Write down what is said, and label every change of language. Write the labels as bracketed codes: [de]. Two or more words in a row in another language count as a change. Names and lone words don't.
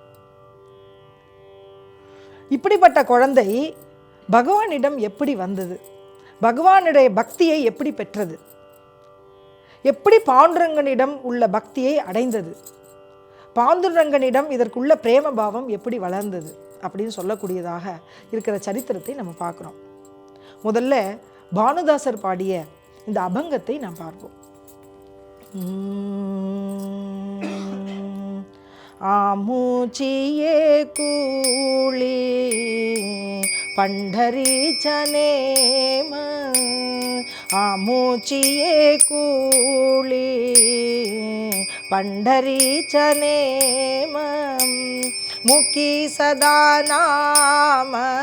[ta] இப்படிப்பட்ட குழந்தை பகவானிடம் எப்படி வந்தது, பகவானுடைய பக்தியை எப்படி பெற்றது, எப்படி பாண்டுரங்கனிடம் உள்ள பக்தியை அடைந்தது, பாண்டுரங்கனிடம் இதற்குள்ள பிரேம பாவம் எப்படி வளர்ந்தது அப்படின்னு சொல்லக்கூடியதாக இருக்கிற சரித்திரத்தை நம்ம பார்க்குறோம். முதல்ல பானுதாசர் பாடிய இந்த அபங்கத்தை நாம் பார்ப்போம். [mr] आमुचिये कुळी पंढरीचा नेम आमूचिये कूळी पंढरीचा नेम मुखी सदा नाम